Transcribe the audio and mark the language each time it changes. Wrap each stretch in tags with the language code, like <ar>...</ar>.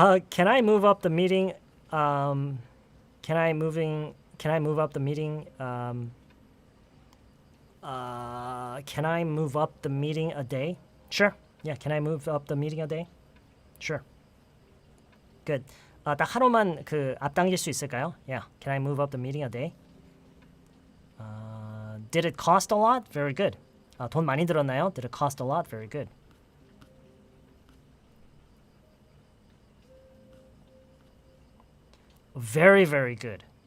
<en>Can I move up the meeting? Can I move up the meeting? Can I move up the meeting a day? Sure. Yeah. Can I move up the meeting a day? Sure. Good.</en> <ko>딱 하루만 그 앞당길 수 있을까요?</ko> <en>Yeah. Can I move up the meeting a day? Did it cost a lot? Very good.</en> <ko>돈 많이 들었나요?</ko> <en>Did it cost a lot? Very good. Very, very good.</en>